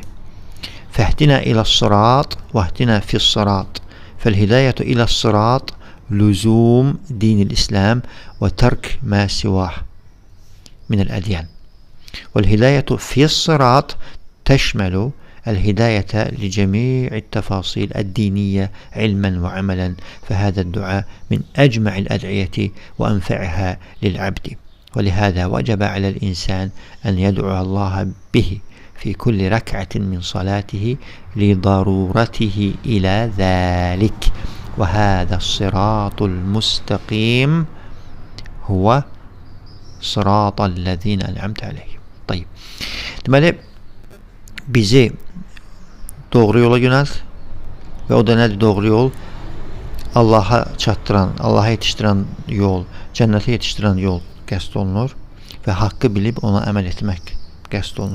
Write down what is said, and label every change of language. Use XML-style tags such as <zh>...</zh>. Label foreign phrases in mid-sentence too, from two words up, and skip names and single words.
<ar>فاهدنا إلى الصراط واهدنا في الصراط فالهداية إلى الصراط لزوم دين الإسلام وترك ما سواه من الأديان والهداية في الصراط تشمل الهداية لجميع التفاصيل الدينية علما وعملا، فهذا الدعاء من أجمع الأدعية وأنفعها للعبد، ولهذا وجب على الإنسان أن يدعو الله به في كل ركعة من صلاته لضرورته إلى ذلك. وهذا الصراط المستقيم هو صراط الذين أنعمت عليهم. طيب,</ar> <az>deməli bizi doğru yola yönəlt və o da nədir doğru yol? Allaha çatdıran, Allaha yetişdirən yol, cənnətə yetişdirən yol qəsd olunur və haqqı bilib ona əməl etmək qəsd olunur.</az>